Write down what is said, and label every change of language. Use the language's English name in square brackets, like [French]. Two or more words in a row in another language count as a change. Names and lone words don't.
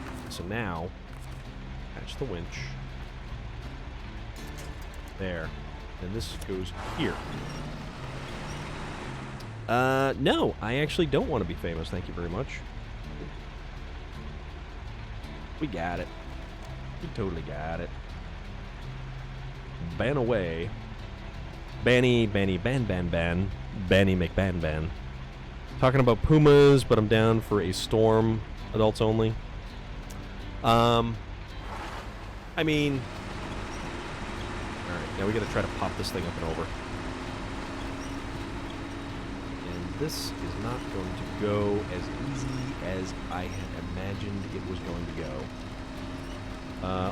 [English] So now, attach the winch. There. And this goes here. No, I actually don't want to be famous, thank you very much. We got it. We totally got it. Ban away. Banny, Banny, Ban, Ban, Ban. Banny McBan, Ban. Talking about pumas, but I'm down for a storm. Adults only. I mean... Alright, now we gotta try to pop this thing up and over. And this is not going to go as easy as I had imagined it was going to go.